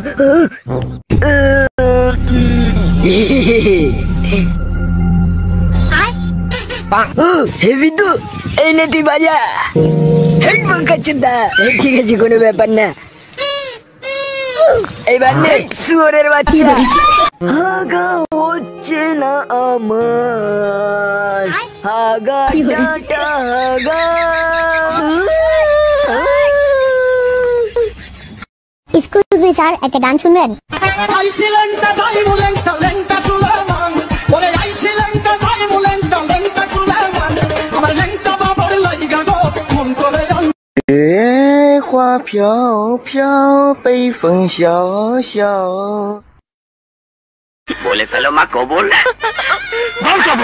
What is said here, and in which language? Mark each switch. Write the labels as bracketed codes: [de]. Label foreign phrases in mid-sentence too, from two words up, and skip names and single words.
[bn] হে বিদ্যু এই নে তুই বাজা হেড বোকাচোদা ঠিক আছে কোনো ব্যাপার না এইবার নে শুয়োরের বাচ্চা আগা হচ্ছে না আমার আগা ডাটা আগা [en] excuse me [bn] স্যার একটা গান শুনবেন [zh] 花飘飘北风萧萧 [bn] বলে ফেলো মা কবুল। বল কবুল।